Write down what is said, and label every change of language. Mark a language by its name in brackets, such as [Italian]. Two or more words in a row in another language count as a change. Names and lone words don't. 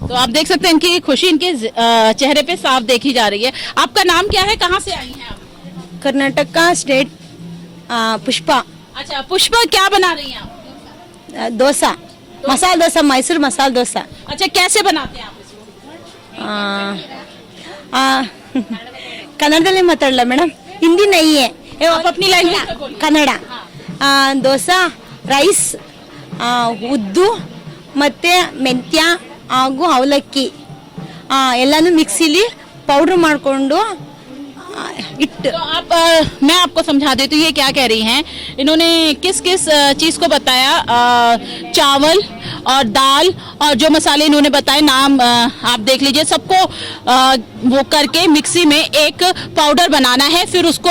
[Hindi] तो आप देख सकते हैं इनकी खुशी इनके चेहरे पे साफ देखी जा रही है। आपका नाम क्या है, कहाँ से आई हैं आप? कर्नाटक का स्टेट पुष्पा। अच्छा पुष्पा, क्या बना रही हैं आप? डोसा, मसाला डोसा, मैसूर मसाला डोसा। अच्छा कैसे बनाते हैं आप इसको? [Kannada] ಕನ್ನಡದಲ್ಲಿ ಮಾತಾಡಲ್ಲ ಮೇಡಮ್, ಹಿಂದಿ [Hindi] नहीं है, आप अपनी लैंग्वेज में बोलिए। कन्नड़ा। [Kannada] ದೋಸೆ ರೈಸ್ ಉದ್ದು ಮತ್ತು ಮೆಂತ್ಯ ಹಾಗೂ ಅವಲಕ್ಕಿ ಎಲ್ಲನೂ ಮಿಕ್ಸಿಲಿ ಪೌಡ್ರ್ ಮಾಡಿಕೊಂಡು ಇಟ್ಟು [Hindi] तो आप मैं आपको समझा देती हूँ ये क्या कह रही हैं। इन्होंने किस किस चीज़ को बताया, चावल और दाल और जो मसाले इन्होंने बताए नाम आप देख लीजिए, सबको वो करके मिक्सी में एक पाउडर बनाना है, फिर उसको